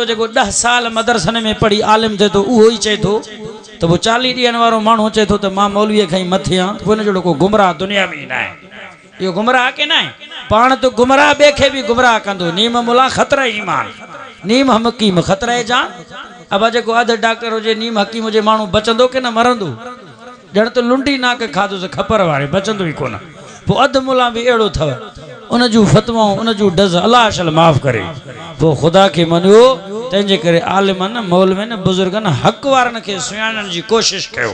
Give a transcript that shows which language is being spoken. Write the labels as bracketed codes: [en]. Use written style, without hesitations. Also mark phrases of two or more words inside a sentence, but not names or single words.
[sd] जेको 10 साल मदरसनि में पढ़ी आलिम थिए थो उहो ई चए थो त पोइ 40 ॾींहंनि वारो माण्हू चए थो त मां मौलवीअ खां ई मथे आहियां, पोइ हिन जहिड़ो को गुमराह दुनिया में ई न आहे। इहो गुमराह के न आहे? पाण त गुमराह ॿिए खे बि गुमराह कंदो। [ur] नीम मुला ख़तरा ईमान, नीम हकीम ख़तरा ए जान। [sd] अब जेको अधु डॉक्टर हुजे नीम हकीम हुजे माण्हू बचंदो की न मरंदो? ॼण त लुंडी नाक खाधोसि खपर वारे, बचंदो ई कोन। पोइ अधु मुला बि अहिड़ो अथव, उन जूं फतवाऊं उन जूं डज़ अलाह शल माफ़ करे। पोइ ख़ुदा खे मञियो, तंहिंजे करे आलिमनि मौलवियुनि बुज़ुर्गनि हक़ वारनि खे सुञाणण जी कोशिशि कयो।